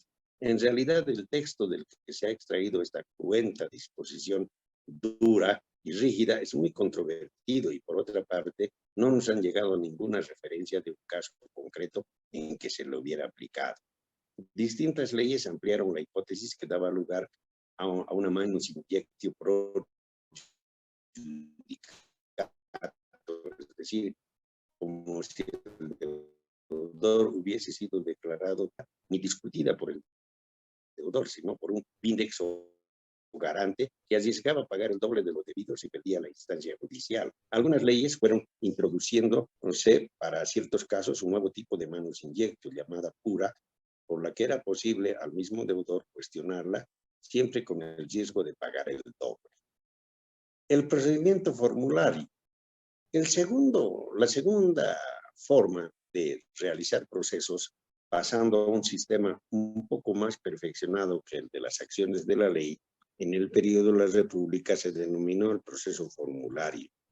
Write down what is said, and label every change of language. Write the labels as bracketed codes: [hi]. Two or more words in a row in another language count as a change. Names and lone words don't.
[es] En realidad, el texto del que se ha extraído esta cruenta disposición dura y rígida es muy controvertido y, por otra parte, no nos han llegado ninguna referencia de un caso concreto en que se lo hubiera aplicado. Distintas leyes ampliaron la hipótesis que daba lugar a una [la] manus injectio pro judicato, [es] es decir, como si el deudor hubiese sido declarado ni discutida por el deudor, sino por un index o garante que arriesgaba a pagar el doble de lo debido si perdía la instancia judicial. Algunas leyes fueron introduciendo, no sé, para ciertos casos, un nuevo tipo de [la] manus injectio [es] llamada pura, por la que era posible al mismo deudor cuestionarla, siempre con el riesgo de pagar el doble. El procedimiento formulario. La segunda forma de realizar procesos pasando a un sistema un poco más perfeccionado que el de las acciones de la ley, en el periodo de la República se denominó el proceso formulario.